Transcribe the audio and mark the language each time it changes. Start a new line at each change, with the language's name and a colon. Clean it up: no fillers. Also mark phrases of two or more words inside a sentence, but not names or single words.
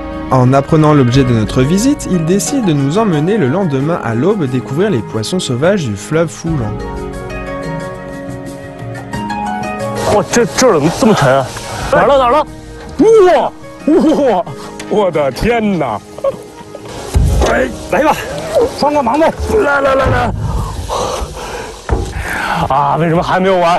French: En apprenant l'objet de notre visite, il décide de nous emmener le lendemain à l'aube découvrir les poissons sauvages du fleuve Foulan.
Chinese: 哇，这儿怎么这么沉啊？哪儿了哪儿了？哇哇！我的天哪！哎，来吧，帮个忙呗！来！啊，为什么还没有完？